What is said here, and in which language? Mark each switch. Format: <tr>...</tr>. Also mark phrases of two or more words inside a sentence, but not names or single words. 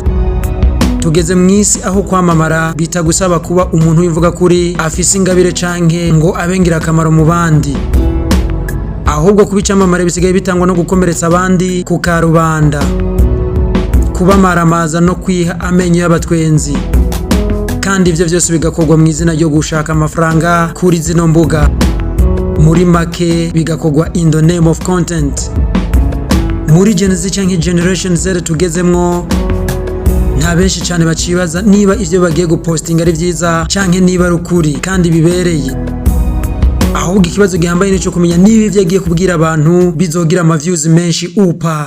<rn>Tugeze mw'isi aho kwamamara bitagusaba kuba umuntu wivuga kuri afise ingabire canke ngo abengira akamaro mu bandi, ahubwo kubicamamare bisigaye bitangwa no gukomeretsa abandi ku karubanda, kubamaramaza no kwiha amenyo y'abatwenzi. Kandi ivyo vyose bigakorwa mu izina ryo gushaka amafaranga kuri zino mbuga. Muri make bigakorwa</rn> <en>in the name of content.</en> <rn>Muri Gen Z canke Generation Z tugezemwo, nta benshi cyane bacibaza niba ivyo bagiye gupostinga ari vyiza canke niba ari ukuri kandi bibereye. Ahubwo ikibazo gihambaye nico kumenya niba ivyo agiye kubwira abantu bizogira ama views menshi upa.</rn>